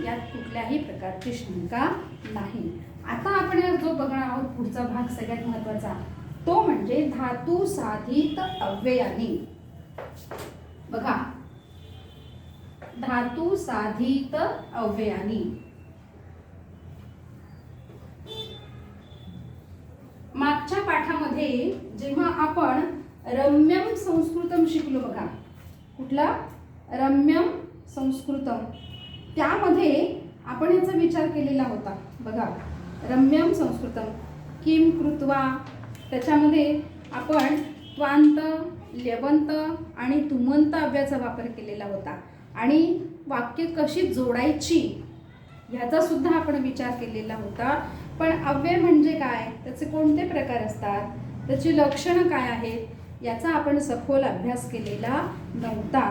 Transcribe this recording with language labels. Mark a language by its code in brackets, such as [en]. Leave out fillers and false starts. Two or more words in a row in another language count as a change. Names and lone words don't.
[mr] यात कुठल्याही प्रकारची शंका नाही. आता आपण जो बघणार आहोत पुढचा भाग सगळ्यात महत्त्वाचा, तो म्हणजे धातू साधित अव्ययानी. बघा, धातू साधित अव्ययानी. मागच्या पाठामध्ये जेव्हा आपण रम्यम संस्कृतम शिकलो, बघा कुठला रम्यम संस्कृतम, त्यामध्ये आपण याचा विचार केलेला होता. बघा, [sa] रम्यम संस्कृतम किम कृत्वा, [mr] त्याच्यामध्ये आपण त्वांत, ल्यवंत आणि तुमंत अव्ययाचा वापर केलेला होता आणि वाक्य कशी जोडायची ह्याचा सुद्धा आपण विचार केलेला होता. पण अव्यय म्हणजे काय, त्याचे कोणते प्रकार असतात, त्याची लक्षणं काय आहेत, याचा आपण सखोल अभ्यास केलेला नव्हता.